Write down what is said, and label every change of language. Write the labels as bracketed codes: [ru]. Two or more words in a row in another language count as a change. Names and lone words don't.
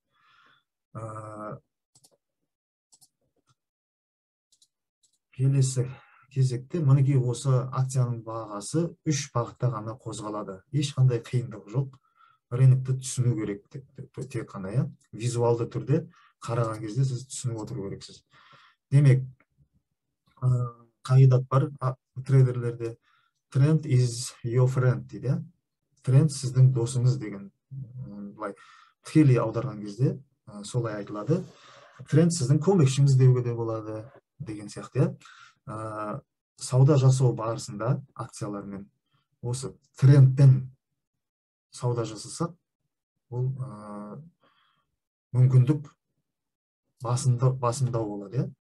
[kk] Келесі кезекте мінекей осы акцияның бағасы үш бағытта ғана қозғалады. Ешқандай қиындық жоқ. Рынокты түсіну керек тек қана, визуалды түрде қараған кезде сіз түсініп отыру керексіз. Демек, қағидат бар трейдерлерде, [en] trend is your friend [kk] дейді. Тренд сіздің досыңыз деген, тікелей аударған кезде солай айтылады. Тренд сіздің көмекшіңіз деуге де болады деген сияқты. Сауда жасау барысында акциялармен осы трендпен сауда жасасақ, ол мүмкіндік басымдау болады.